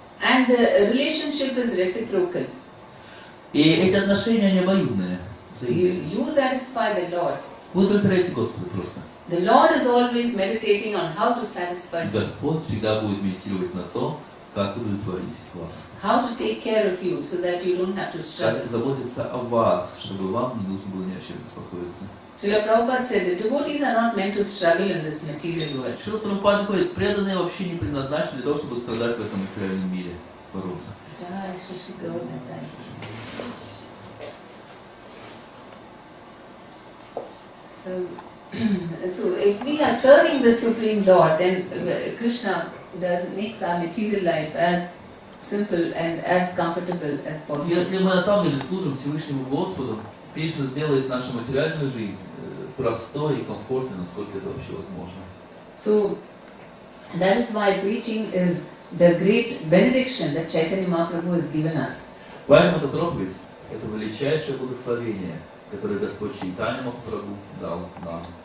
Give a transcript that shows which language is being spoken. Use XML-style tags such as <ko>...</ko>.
<en>And the relationship is reciprocal.</en> <ru>И эти отношения, они обоюдные.</ru> <en>You satisfy the Lord.</en> <ru>Вы удовлетворяете Господа просто.</ru> <en>The Lord is always meditating on how to satisfy Him,</en> <ru>Господь всегда будет медитировать на то, как удовлетворить вас.</ru> <en>how to take care of you so that you don't have to struggle.</en> <ru>Как заботиться о вас, чтобы вам не нужно было ни о чем беспокоиться.</ru> <en>Srila Prabhupada said the devotees are not meant to struggle in this material world.</en> <ru>Шрила Прабхупада говорит, преданные вообще не предназначены для того, чтобы страдать в этом материальном мире, бороться.</ru> <sa>Jai Shri Shri Gauranga.</sa> <en>So if we are serving the Supreme Lord, then Krishna makes our material life as simple and as comfortable as possible.</en> <ru>Если мы на самом деле служим Всевышнему Господу, Кришна сделает нашу материальную жизнь простой и комфортной, насколько это вообще возможно.</ru> <en>So that is why preaching is the great benediction that Chaitanya Mahaprabhu has given us.</en> <ru>Поэтому эта проповедь – это величайшее благословение, которое Господь Чайтанья Махапрабху дал нам.</ru>